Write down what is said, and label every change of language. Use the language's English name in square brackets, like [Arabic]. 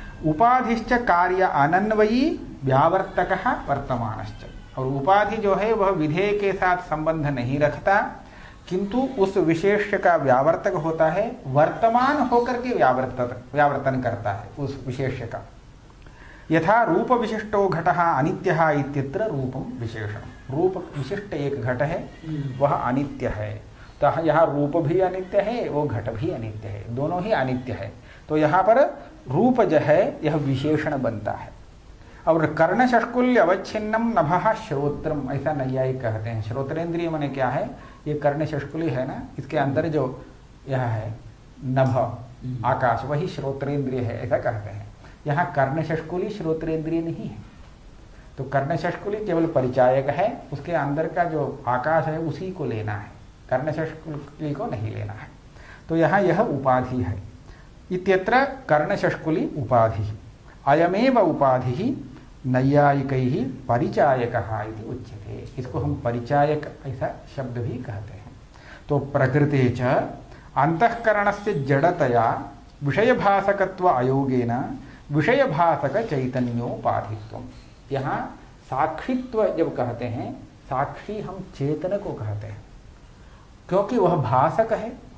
[Sanskrit] उपाधिश्च कार्य अनन्वयी व्यावर्तकः वर्तमानश्च। [Hindi] और उपाधि जो है वह विधेय के साथ संबंध नहीं रखता, किंतु उस विशेष्य का व्यावर्तक होता है, वर्तमान होकर के व्यावर्तन करता है उस विशेष्य का। [Sanskrit] यथा रूप विशिष्टो घटः अनित्यः इत्यत्र रूपम विशेषण। [Hindi] रूप विशिष्ट एक घट है, वह अनित्य है, तो यहाँ रूप भी अनित्य है, वो घट भी अनित्य है, दोनों ही अनित्य है। तो यहाँ पर रूप जो है यह विशेषण बनता है। [Sanskrit] और कर्ण षष्कुल्य अवच्छिन्नम नभः श्रोत्रम, [Hindi] ऐसा नैयायिक कहते हैं। श्रोत्रेंद्रिय माने क्या है? ये कर्ण षष्कुली है ना, इसके अंदर जो यह है नभ आकाश, वही श्रोत्रेंद्रिय है, ऐसा कहते हैं। यहाँ कर्ण षष्कुली श्रोत्रेंद्रिय नहीं है। तो कर्ण षष्कुली केवल परिचायक है, उसके अंदर का जो आकाश है उसी को लेना है, कर्ण षष्कुली को नहीं लेना है। तो यहाँ यह उपाधि है। [Sanskrit] इत्यत्र कर्ण षष्कुली उपाधि, अयमेव उपाधि नैयायिकैः परिचायकः इति उच्यते। [Hindi] इसको हम परिचायक ऐसा शब्द भी कहते हैं। [Sanskrit] तो प्रकृते च अंतःकरणस्य जड़तया विषयभासकत्व अयोगेन विषयभासक चैतन्योपाधित्वम। [Hindi] यहाँ साक्षित्व जब कहते हैं, साक्षी हम चेतन को कहते हैं, क्योंकि वह भासक है।